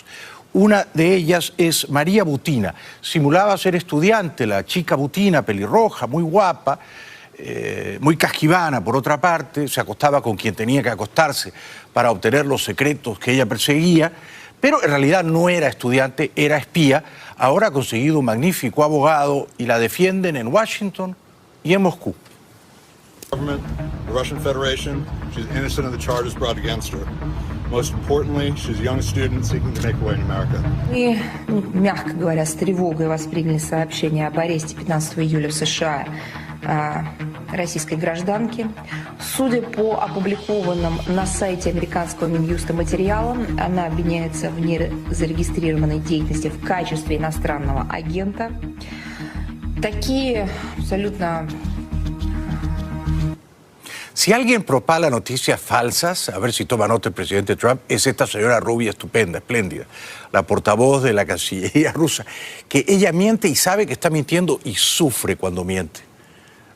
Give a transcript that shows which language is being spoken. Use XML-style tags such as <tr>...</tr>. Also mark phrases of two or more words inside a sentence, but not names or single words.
<es>Una de ellas es María Butina. Simulaba ser estudiante, la chica Butina, pelirroja, muy guapa, muy casquivana por otra parte, se acostaba con quien tenía que acostarse para obtener los secretos que ella perseguía, pero en realidad no era estudiante, era espía. Ahora ha conseguido un magnífico abogado y la defienden en Washington y en Moscú.</es> <en>Government, the Russian Federation, she's innocent of the charges brought against her. Most importantly, she's a young student seeking to make a way in America.</en> <ru>Мы, мягко говоря, с тревогой восприняли сообщение об аресте 15 июля в США российской гражданки. Судя по опубликованным на сайте американского Минюста материалам, она обвиняется в незарегистрированной деятельности в качестве иностранного агента. Такие абсолютно...</ru> <es>Si alguien propala noticias falsas, a ver si toma nota el presidente Trump, es esta señora rubia estupenda, espléndida, la portavoz de la Cancillería rusa, que ella miente y sabe que está mintiendo y sufre cuando miente.</es>